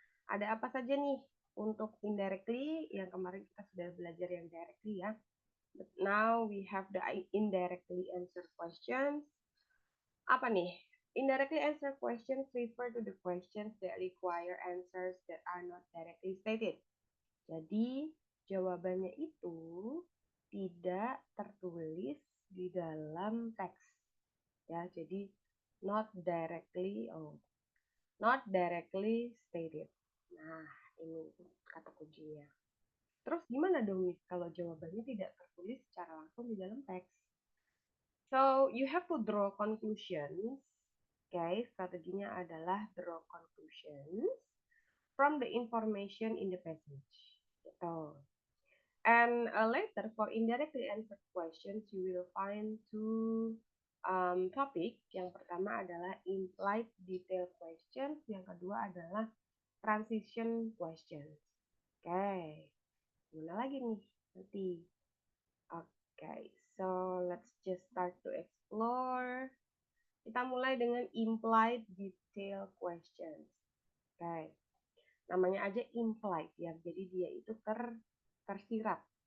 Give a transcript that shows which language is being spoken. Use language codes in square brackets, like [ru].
[id] Ada apa saja nih untuk indirectly? Yang kemarin kita sudah belajar yang directly ya. [en] But now we have the indirectly answered questions. [id] Apa nih? [en] Indirectly answered questions refer to the questions that require answers that are not directly stated. [id] Jadi, jawabannya itu tidak tertulis di dalam teks. Ya, jadi [en] not directly stated. [id] Nah, ini kata kuncinya. Terus gimana dong Miss kalau jawabannya tidak tertulis secara langsung di dalam teks? [en] So, you have to draw conclusions. Okay, [id] strateginya adalah [en] draw conclusions from the information in the passage. [id] Gitu. [en] And later, for indirectly answered questions, you will find two topik. [id] Yang pertama adalah implied detail questions. Yang kedua adalah transition questions. Oke, gimana lagi nih nanti? [en] Oke, so let's just start to explore. [id] Kita mulai dengan implied detail questions. Oke, namanya aja implied ya, jadi dia itu tersirat.